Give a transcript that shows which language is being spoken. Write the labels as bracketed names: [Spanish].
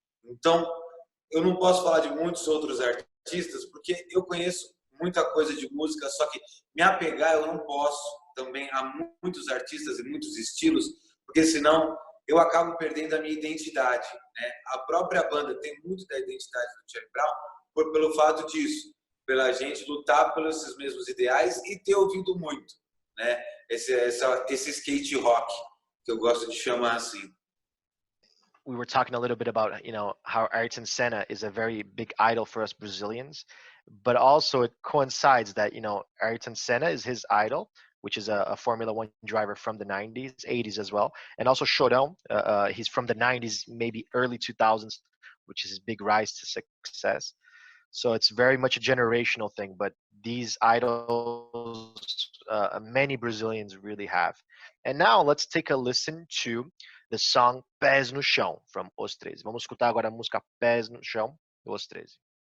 [Portuguese] Então, eu não posso falar de muitos outros artistas, porque eu conheço muita coisa de música, só que me apegar eu não posso também a muitos artistas e muitos estilos, porque senão eu acabo perdendo a minha identidade, né? A própria banda tem muito da identidade do Charlie Brown pelo fato disso, pela gente lutar pelos esses mesmos ideais e ter ouvido muito, né? Esse skate rock, que eu gosto de chamar assim. [English] We were talking a little bit about, how Ayrton Senna is a very big idol for us Brazilians, but also it coincides that, Ayrton Senna is his idol, which is a Formula One driver from the 90s, 80s as well. And also Chorão, he's from the 90s, maybe early 2000s, which is his big rise to success. So it's very much a generational thing, but these idols, many Brazilians really have. And now let's take a listen to the song Pés no Chão, from Os 13. [Portuguese] Vamos escutar agora a música Pés no Chão, do Os 13.